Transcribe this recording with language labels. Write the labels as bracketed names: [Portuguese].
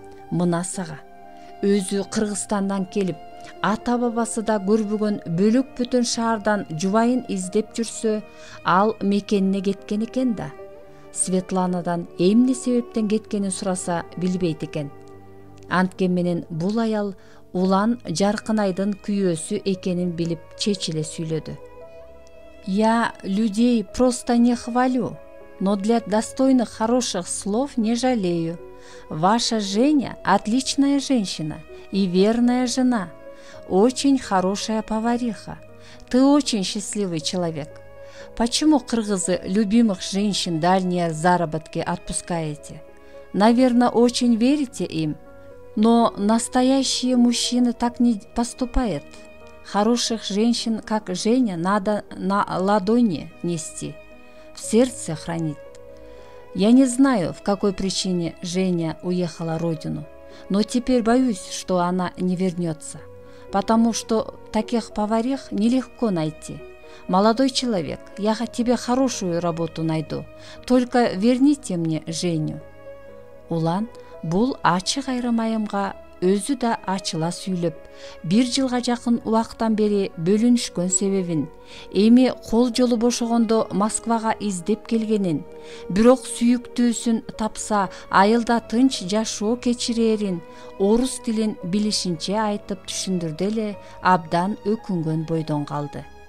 [Kyrgyz] Мына сага, өзү Кыргызстандан келип, ата бабасы да көрбөгөн бөлөк бөтөн шаардан жубайын издеп жүрсө, ал мекенине кеткен экен да. Светланадан эмне себептен кеткенин сураса билбейт экен. Анткен менен бул аял Улан Жаркынайдын күйөөсү экенин билип чечиле сүйлөдү. [Russian] Я людей просто не хвалю, но для достойных хороших слов не жалею. Ваша Женя отличная женщина и верная жена, очень хорошая повариха. Ты очень счастливый человек. Почему кыргызы любимых женщин дальние заработки отпускаете? Наверное, очень верите им. Но настоящие мужчины так не поступают. Хороших женщин, как Женя, надо на ладони нести, в сердце хранить. Я не знаю, в какой причине Женя уехала родину, но теперь боюсь, что она не вернется, потому что таких поварих нелегко найти. Молодой человек, я тебе хорошую работу найду, только верните мне Женю. [Kyrgyz] Улан бул ачык айрым-айымга өзү да ачыла сүйлөп, 1 жылга жакын убактан бери бөлүнүшкөн себебин, эми кол жолу бошогондо Москвага издеп келгенин, бирок сүйүктүүсүн тапса айылда тынч жашоо кечирерин, орус тилин билишинче айтып түшүндүрдү эле абдан өкүнгөн бойдон калды.